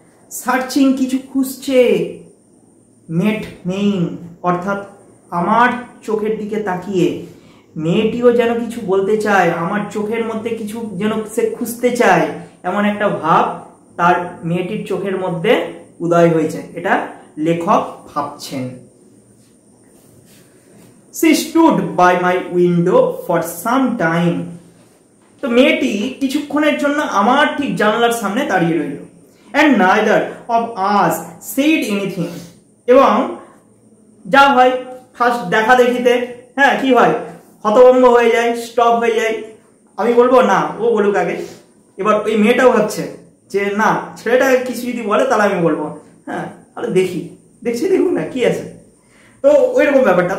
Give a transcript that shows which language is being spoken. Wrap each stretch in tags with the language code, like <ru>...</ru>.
<bn>Searching কিছু খুঁজছে,</bn> <en>met mine</en> <bn>অর্থাৎ আমার চোখের দিকে তাকিয়ে মেয়েটিও যেন কিছু বলতে চায়, আমার চোখের মধ্যে কিছু যেন সে খুঁজতে চায়, এমন একটা ভাব তার মেয়েটির চোখের মধ্যে উদয় হয়েছে, এটা লেখক ভাবছেন।</bn> <en>She stood by my window for some time.</en> <bn>তো মেয়েটি কিছুক্ষণের জন্য আমার ঠিক জানালার সামনে দাঁড়িয়ে রইল।</bn> <en>And neither of us said anything.</en> <bn>এবং যা হয় ফার্স্ট দেখা দেখিতে, হ্যাঁ কি হয়, হতভম্ব হয়ে যায়, স্টপ হয়ে যায়। আমি বলবো না, ও বলুক আগে। এবার ওই মেয়েটাও ভাবছে যে না, ছেলেটা কিছু যদি বলে তাহলে আমি বলবো, হ্যাঁ তাহলে দেখছি দেখুন না কি আছে। তো ওইরকম ব্যাপারটা।</bn>